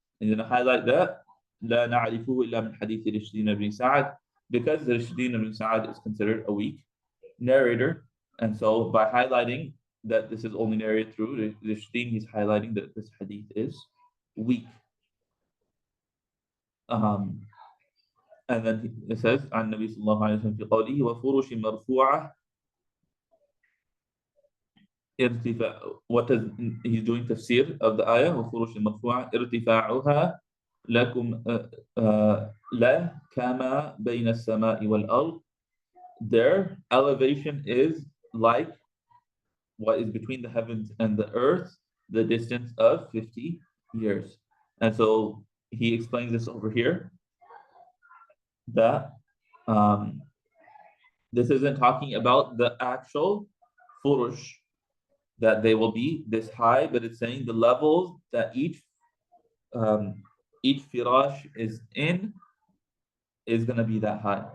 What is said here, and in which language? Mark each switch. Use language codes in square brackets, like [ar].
[en] And then I highlight that [ar] لا نعرفه إلا من حديث رشدين [en] ibn Sa'ad, because Rishdin ibn Sa'ad is considered a weak narrator. And so by highlighting that this is only narrated through Rishdin, he's highlighting that this hadith is weak. And then it says [ar] عن النبي صلى الله عليه وسلم في قوله وفرش مرفوعة ارتفاع. [en] What is he's doing tafsir of the ayah [ar] وفرش مرفوعة ارتفاعها لكم لا كما بين السماء والأرض. [en] Their elevation is like what is between the heavens and the earth, the distance of 50 years. And so he explains this over here, that this isn't talking about the actual furush, that they will be this high, but it's saying the levels that each firash is in is going to be that high.